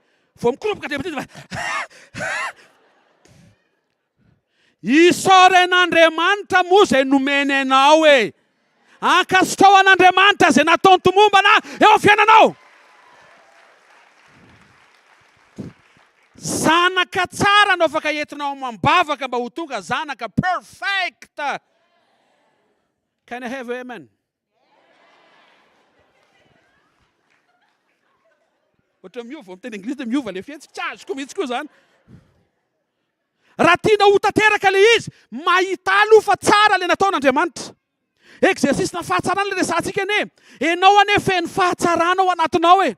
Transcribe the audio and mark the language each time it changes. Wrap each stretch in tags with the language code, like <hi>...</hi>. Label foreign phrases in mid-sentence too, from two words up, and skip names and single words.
<mg>Vao mikoropoka dia isaoran'Andriamanitra moa izay nomeny anao e. Ankasitrao an'Andriamanitra izay nataony tomombana eo amin'ny fiainanao. Zanaka tsara no afaka entinao mambavaka mba ho tonga zanaka perfect.</mg> <en>Can I have amen?</en> <mg>Ohatra miova amin'ny teny Anglisy dia miova ilay fihetsika, tsy azoko mihitsy koa izany. Raha tiana ho tanteraka ilay izy, mahita aloha fa tsara ilay nataon'Andriamanitra. Exercice-na fahatsarana ilay resantsika ane. Ianao ane feno fahatsarana ao anatinao e.</mg>